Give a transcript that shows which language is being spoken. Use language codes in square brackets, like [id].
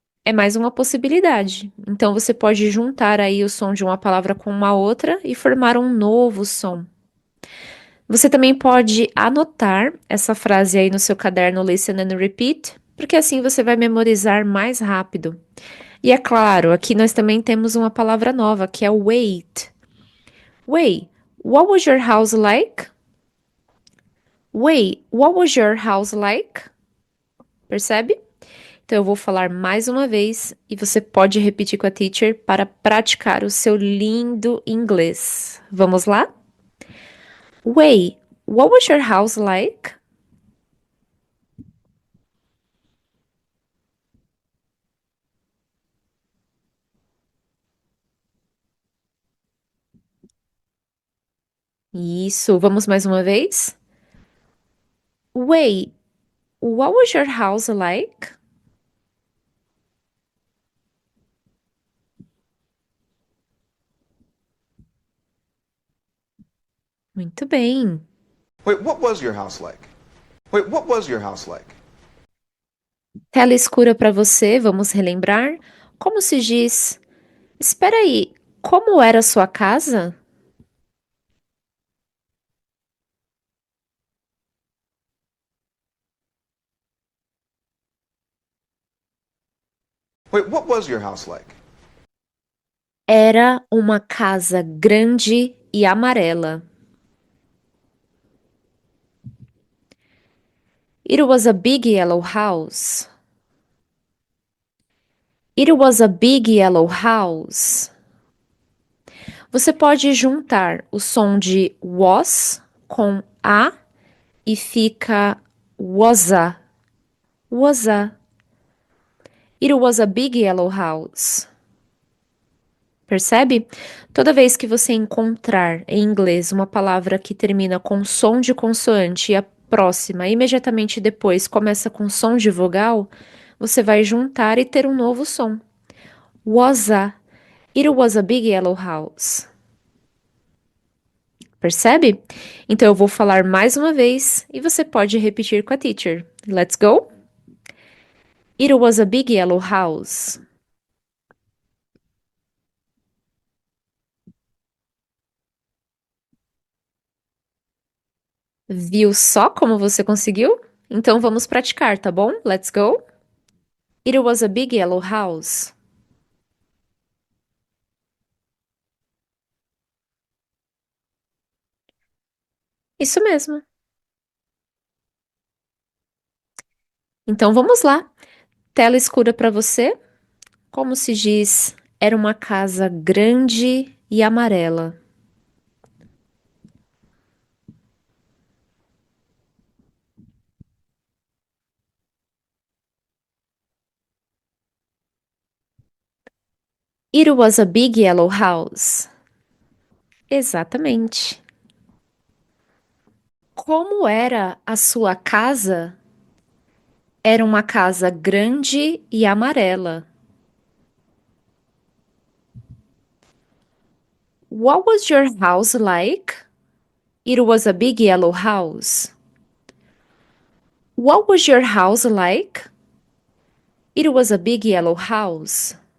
[pt] é mais uma possibilidade. Então você pode juntar aí o som de uma palavra com uma outra e formar um novo som. Você também pode anotar essa frase aí no seu caderno Listen and Repeat, porque assim você vai memorizar mais rápido. E é claro, aqui nós também temos uma palavra nova, que é wait. [en] Wait, what was your house like? Wait, what was your house like? [pt] Percebe? Então eu vou falar mais uma vez e você pode repetir com a teacher para praticar o seu lindo inglês. Vamos lá? [en] Wait, what was your house like? [pt] Isso, vamos mais uma vez? [en] Wait, what was your house like? [pt] Muito bem. [en] Wait, what was your house like? Wait, what was your house like? [pt] Tela escura para você, vamos relembrar? Como se diz? Espera aí, como era a sua casa? [en] Wait, what was your house like? [pt] Era uma casa grande e amarela. [en] It was a big yellow house. It was a big yellow house. [pt] Você pode juntar o som de was com a e fica was a. Was a. [en] It was a big yellow house. [pt] Percebe? Toda vez que você encontrar em inglês uma palavra que termina com som de consoante e a próxima imediatamente depois começa com som de vogal, você vai juntar e ter um novo som. [en] Was a. It was a big yellow house. [pt] Percebe? Então eu vou falar mais uma vez e você pode repetir com a teacher. [en] Let's go? It was a big yellow house. [pt] Viu só como você conseguiu? Então vamos praticar, tá bom? [en] Let's go? It was a big yellow house. [pt] Isso mesmo. Então vamos lá. Tela escura para você. Como se diz, era uma casa grande e amarela. [en] It was a big yellow house. [pt] Exatamente. Como era a sua casa? Era uma casa grande e amarela. [en] What was your house like? It was a big yellow house. What was your house like? It was a big yellow house.